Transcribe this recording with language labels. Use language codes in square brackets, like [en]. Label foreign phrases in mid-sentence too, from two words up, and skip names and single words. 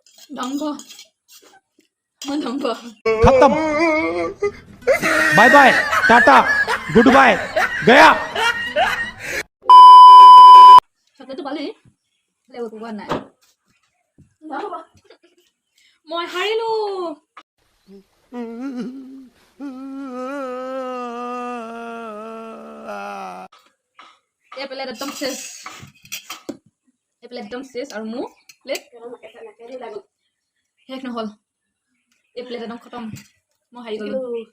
[as] ধ্বংস মই ধ্বংস [hi] खत्म [en] bye bye tata good bye [hi] गया [as] চকলেটটো পালি লেও কোৱা নাই মই হাৰিলো এই প্লেট একদম শেষ আৰু মোৰ প্লেট শেষ নহ'ল এই প্লেট একদম খতম মই হাৰি গ'লো